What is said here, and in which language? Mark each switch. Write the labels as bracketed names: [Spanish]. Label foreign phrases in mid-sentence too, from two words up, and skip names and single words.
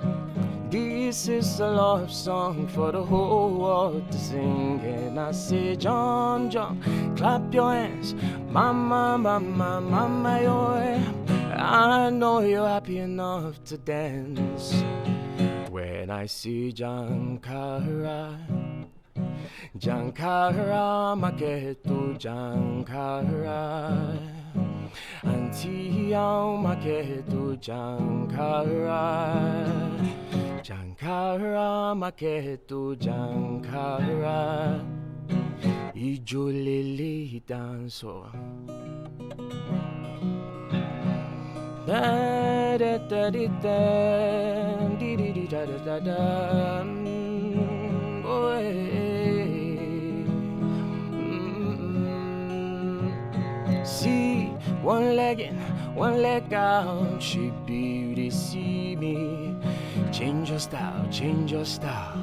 [English] This is a love song for the whole world to sing. And I say, jump, jump, clap your hands. Mama, mama, mama, yo. I know you're happy enough to dance. When I see Jankara, Jankara, Maketo, Jankara. Auntie, Maketo, Jankara. Jankara, Maketo, Jankara. [Yoruba] Ijolele danso. Da da da da da di da da da da. [English] See, one leg in, one leg out. She beauty see me. Change your style, change your style.